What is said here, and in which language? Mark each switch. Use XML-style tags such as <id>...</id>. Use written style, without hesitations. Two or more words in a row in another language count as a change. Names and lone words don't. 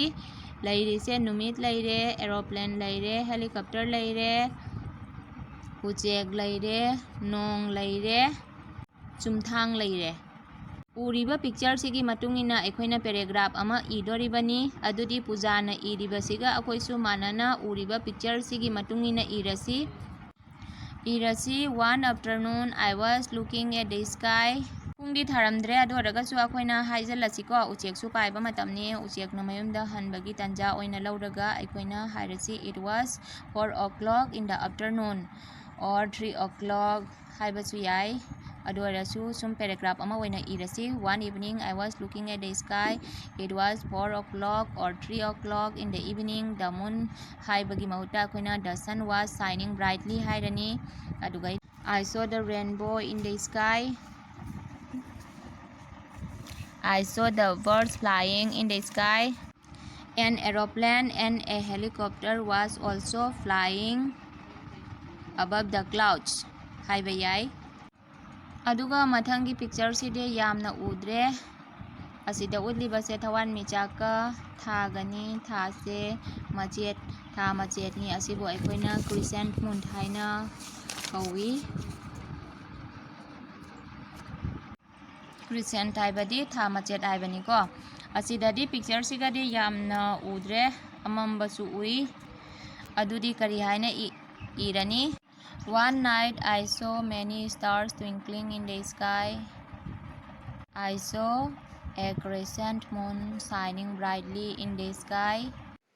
<mni>Lairi se numit laire, aeroplane laire, helicopter laire, uchek laire, nong laire, chumthang laire. Uriba picture sigi matungina aikoina paragraph ama idoribani adudi Pujana iriba siga akoisu manana uriba picture sigi matungina irasi.</mni> <en>One afternoon I was looking at the sky.</en> <mni>Pungdi tharamdre adu ragasu akoina haijalasi ko uchek su paiba matamni uchek na mayumda hanbagi tanja oina lauraga aikoina hairasi.</mni> <en>It was 4 o'clock in the afternoon or 3 o'clock</en> <mni>haibasu yai adu arasu sum paragraph ama oina irasi.</mni> <en>One evening I was looking at the sky. It was 4 o'clock or 3 o'clock in the evening. The moon</en> <mni>haibagi mahuta akoina</mni> <en>the sun was shining brightly hairani. Aduga I saw the rainbow in the sky. I saw the birds flying in the sky. An aeroplane and a helicopter was also flying above the clouds.</en> <mni>Haiba yai. Aduga mathangi picture side yamna udre. Asida udliba se thawan michaka thagani thase machet tha machet ni asibo aikoina</mni> <en>crescent moon</en> <mni>thaina kawi. Crescent haibadi tha machet haibani ko. Asidadi picture sigadi yamna udre amambasu ui. Adudi kari haina irani.</mni> <en>One night I saw many stars twinkling in the sky. I saw a crescent moon shining brightly in the sky.</en>